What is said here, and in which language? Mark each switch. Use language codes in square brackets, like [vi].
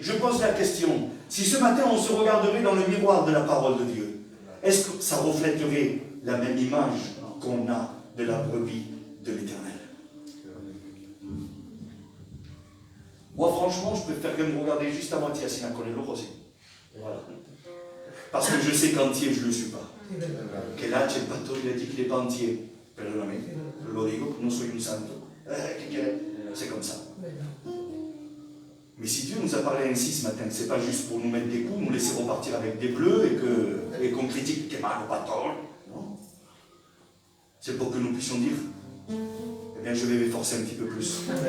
[fr] Je pose la question, si ce matin on se regarderait dans le miroir de la parole de Dieu, est-ce que ça reflèterait la même image qu'on a de la brebis de l'Éternel? Moi, franchement, je préfère me regarder juste à moitié assis [es] con el ojo, [fr] aussi. Voilà. Parce que je sais qu'entier, je ne le suis pas. Que là, il a dit qu'il n'est pas entier. [es] Perdóname, lo digo, no soy un santo. [fr] C'est comme ça. Mais si Dieu nous a parlé ainsi ce matin, ce n'est pas juste pour nous mettre des coups, nous laisser repartir avec des bleus et qu'on critique que mal ou pas tort. Non. C'est pour que nous puissions dire, eh bien je vais m'efforcer un petit peu plus.